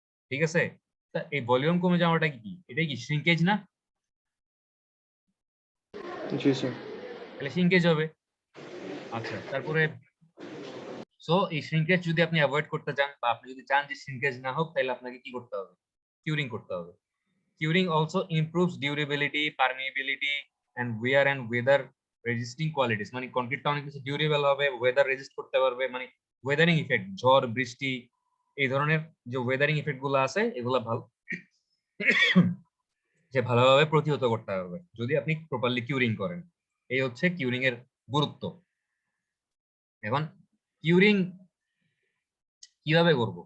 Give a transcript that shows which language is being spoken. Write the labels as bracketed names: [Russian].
[Bangla] ঠিক আছে? তা এই ভলিউম কমে যাওয়াটা কি? এটাই কি শ্রিঙ্কেজ না? জি স্যার। তাহলে শ্রিঙ্কেজ হবে। আচ্ছা, তারপরে সো এই শ্রিঙ্কেজ যদি আপনি অ্যাভয়েড করতে চান বা আপনি যদি চান যে শ্রিঙ্কেজ না হোক, তাহলে আপনাকে কি করতে হবে? কিউরিং করতে হবে। [English] Curing also improves durability, permeability, and wear and weather resisting qualities. [Bangla] মানে কনক্রিটটা অনেক বেশি ডিউরেবল হবে, ওয়েদার রেজিস্ট করতে পারবে, মানে ওয়েদারিং ইফেক্ট, ঝড় বৃষ্টি এই ধরনের যে ওয়েদারিং ইফেক্ট গুলো আছে এগুলো ভালো যে ভালোভাবে প্রতিহত করতে পারবে যদি আপনি প্রপারলি কিউরিং করেন। এই হচ্ছে কিউরিং এর গুরুত্ব। এখন কিউরিং কিভাবে করব?